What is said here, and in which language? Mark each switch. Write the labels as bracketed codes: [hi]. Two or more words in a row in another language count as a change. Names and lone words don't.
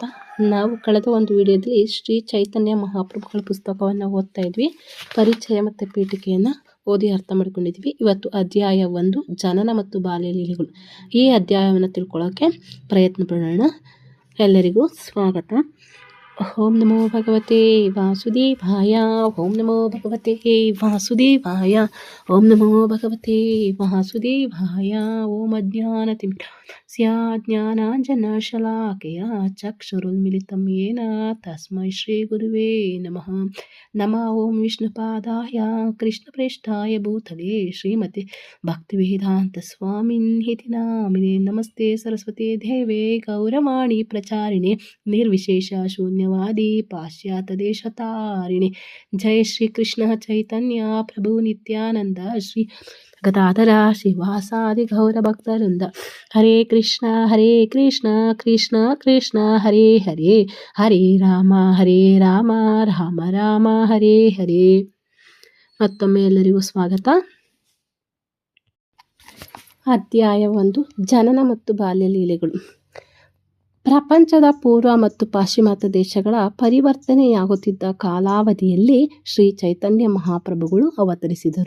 [kn] ನಾವು ಕಳೆದ ಒಂದು ವಿಡಿಯೋದಲ್ಲಿ ಶ್ರೀ ಚೈತನ್ಯ ಮಹಾಪ್ರಭುಗಳ ಪುಸ್ತಕವನ್ನು ಓದ್ತಾ ಇದ್ವಿ. ಪರಿಚಯ ಮತ್ತು ಪೀಠಿಕೆಯನ್ನು ಓದಿ ಅರ್ಥ ಮಾಡ್ಕೊಂಡಿದ್ವಿ. ಇವತ್ತು ಅಧ್ಯಾಯ 1, ಜನನ ಮತ್ತು ಬಾಲ್ಯ ಲೀಲೆಗಳು. ಈ ಅಧ್ಯಾಯವನ್ನು ತಿಳ್ಕೊಳ್ಳೋಕ್ಕೆ ಪ್ರಯತ್ನ ಪಡೋಣ. ಎಲ್ಲರಿಗೂ ಸ್ವಾಗತ. [sa] ಓಂ ನಮೋ ಭಗವತೆ ವಾಸುದೇವಾಯ. ಓಂ ನಮೋ ಭಗವತೆ ವಾಸುದೇವಾಯ. ಓಂ ನಮೋ ಭಗವತೆ ವಾಸುದೇವಾಯ. ಓಂ ಅಜ್ಞಾನತಿಮಿರಸ್ಯ ಜ್ಞಾನಾಂಜನಶಲಾಕಯ ಚಕ್ಷುರುನ್ಮಿಲಿತಂ ಯೇನ ತಸ್ಮೈ ಶ್ರೀ ಗುರುವೇ ನಮಃ. ನಮಃ ಓಂ ವಿಷ್ಣುಪಾದಾಯ ಕೃಷ್ಣಪ್ರೇಷ್ಠಾಯ ಭೂತಲೇ ಶ್ರೀಮತಿ ಭಕ್ತಿವೇದಾಂತ ಸ್ವಾಮಿನ್ಹಿತಿ ನಾಮಿನೇ. ನಮಸ್ತೆ ಸರಸ್ವತಿ ದೇವೇ ಗೌರವಾಣಿ ಪ್ರಚಾರಿಣೆ ನಿರ್ವಿಶೇಷ ಶೂನ್ಯವಾದಿ ಪಾಶ್ಚಾತ್ಯ ದೇಶತಾರಿಣಿ. ಜಯ ಶ್ರೀ ಕೃಷ್ಣ ಚೈತನ್ಯ ಪ್ರಭು ನಿತ್ಯಾನಂದ ಶ್ರೀ ಗದಾಧರ ಶ್ರೀವಾಸಾದಿ ಗೌರ ಭಕ್ತವೃಂದ. ಹರೇ ಕೃಷ್ಣ ಕೃಷ್ಣ ಕೃಷ್ಣ ಹರೇ ಹರೇ, ಹರೇ ರಾಮ ರಾಮ ರಾಮ ಹರೇ ಹರೇ. [kn] ಮತ್ತೊಮ್ಮೆ ಎಲ್ಲರಿಗೂ ಸ್ವಾಗತ. ಅಧ್ಯಾಯ 1, ಜನನ ಮತ್ತು ಬಾಲ್ಯ ಲೀಲೆಗಳು. ಪ್ರಪಂಚದ ಪೂರ್ವ ಮತ್ತು ಪಾಶ್ಚಿಮಾತ್ಯ ದೇಶಗಳ ಪರಿವರ್ತನೆಯಾಗುತ್ತಿದ್ದ ಕಾಲಾವಧಿಯಲ್ಲಿ ಶ್ರೀ ಚೈತನ್ಯ ಮಹಾಪ್ರಭುಗಳು ಅವತರಿಸಿದರು.